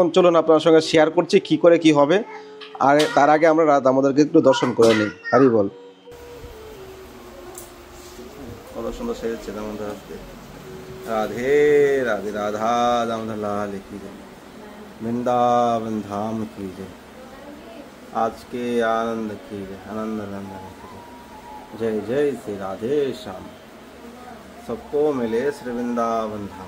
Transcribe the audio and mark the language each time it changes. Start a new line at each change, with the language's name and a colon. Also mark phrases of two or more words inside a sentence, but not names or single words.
Bangla: চলুন আপনার সঙ্গে শেয়ার করছি কী করে কি হবে। আর তার আগে আমরা আমাদেরকে একটু দর্শন করে নিই। হারি বল। কত সুন্দর সেজেছে দামোদর আজকে। রাধে রাধে। রাধা দামোদর
Hindi: लाल की जय, वृंदावन धाम की जय,
Bangla: আজকে
Hindi: आनंद की जय, आनंद आनंद जय जय श्री राधे श्याम। सबको मिले श्री वृंदावन धाम।